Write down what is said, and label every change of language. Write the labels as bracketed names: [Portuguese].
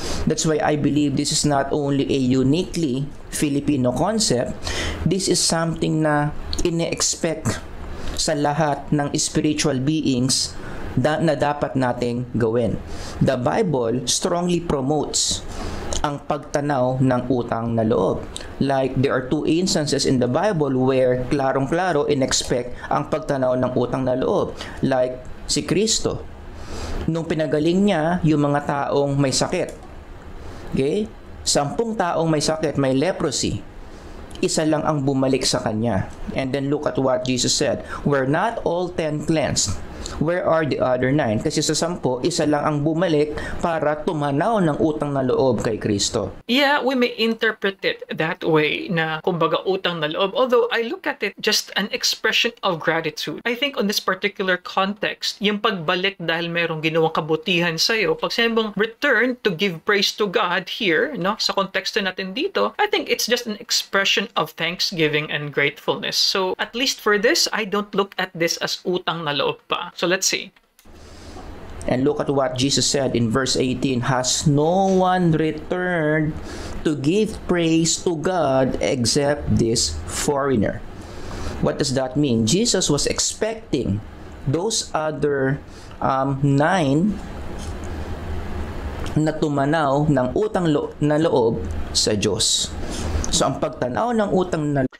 [English] That's why I believe this is not only a uniquely Filipino concept, this is something [Filipino] na ine-expect sa lahat ng spiritual beings na dapat nating gawin. [English] The Bible strongly promotes ang pagtanaw ng utang na loob. Like, there are 2 instances in the Bible where [Filipino] klarong-klaro in-expect ang pagtanaw ng [English] utang na loob. [Filipino] Like, si Kristo. Nung pinagaling niya yung mga taong may sakit. Okay? 10 taong may sakit, may leprosy. Isa lang ang bumalik sa kanya. [English] And then look at what Jesus said. We're not all 10 cleansed. Where are the other 9? [Filipino] Kasi sa 10, isa lang ang bumalik para tumanaw ng utang na loob kay Kristo. [English] Yeah, we may interpret it that way [Filipino] na kumbaga [English] utang na loob. Although I look at it just an expression of gratitude. I think on this particular context, [Filipino] yung pagbalik dahil merong ginawang kabutihan sa'yo, [English] pag sinabing return to give praise to God here, no, [Filipino] sa konteksto natin dito, [English] I think it's just an expression of thanksgiving and gratefulness. So at least for this, I don't look at this as utang na loob pa. So let's see. And look at what Jesus said in verse 18. Has no one returned to give praise to God except this foreigner? What does that mean? Jesus was expecting those other 9 [Filipino] na tumanaw ng utang na loob sa Diyos. So ang pagtanaw ng utang na